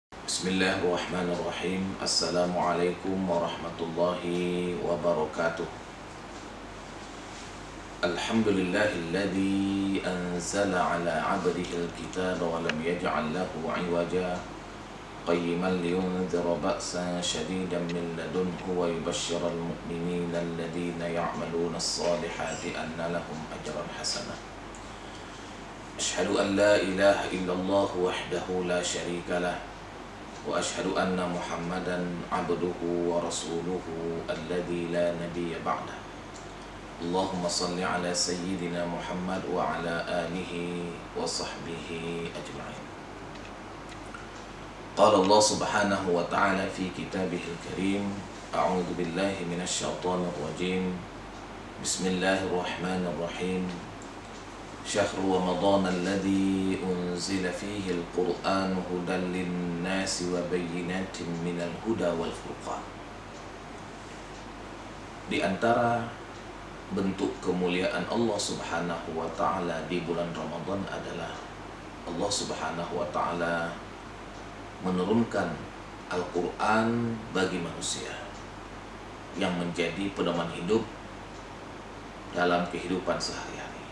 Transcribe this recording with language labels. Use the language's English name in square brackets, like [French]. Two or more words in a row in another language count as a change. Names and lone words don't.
[Arabic] بسم الله الرحمن الرحيم. السلام عليكم ورحمة الله وبركاته. الحمد لله الذي أنزل على عبده الكتاب ولم يجعل له عوجا قيما لينذر بأسا شديدا من لدنه ويبشر المؤمنين الذين يعملون الصالحات أن لهم أجرا حسنا. أشهد أن لا إله إلا الله وحده لا شريك له وأشهد أن محمدا عبده ورسوله الذي لا نبي بعده. اللهم صل على سيدنا محمد وعلى آله وصحبه أجمعين. قال الله سبحانه وتعالى في كتابه الكريم، أعوذ بالله من الشيطان الرجيم. Bismillahirrahmanirrahim. شهر رمضان الذي أنزل فيه القرآن هدى للناس وبينات من الهدى والفرقان. [Indonesian] Di antara bentuk kemuliaan Allah [Arabic] Subhanahu wa taala [Indonesian] di bulan Ramadan adalah Allah [Arabic] Subhanahu wa taala [Indonesian] menurunkan Al-Qur'an bagi manusia yang menjadi pedoman hidup dalam kehidupan sehari-hari.